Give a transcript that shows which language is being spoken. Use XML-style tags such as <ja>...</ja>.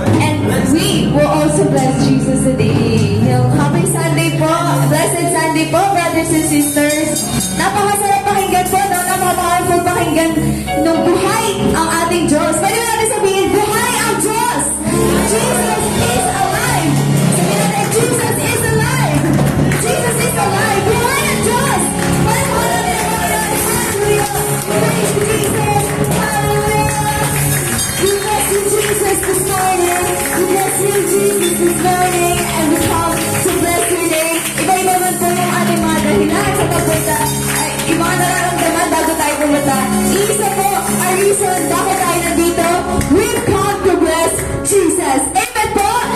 <en>And we will also bless Jesus today. Happy Sunday po. Blessed Sunday po, brothers and sisters.</en> <tl>Napakasarap pakinggan po, no? Napaka-powerful pakinggan ng buhay ang ating Diyos. Pwede mo natin sabihin, buhay ang Diyos!</tl> <en>Jesus is alive!</en> <tl>Sabihin natin,</tl> <en>Jesus is alive! Jesus is alive!</en> <tl>Buhay ang Diyos! Pwede mo natin ang Panginoon.</tl> <en>Hallelujah! Praise you, Jesus! Hallelujah! We bless you, Jesus, this morning. We bless you, Jesus, this morning. And we come to bless your name.</en> <tl>Iba-iba man po yung ating mga dahilan sa pagpunta. Yung mga nararamdaman bago tayo pumunta. Isa po,</tl> <en>our reason</en> <tl>bakit tayo nandito.</tl> <en>We've come to bless Jesus. Amen po!</en>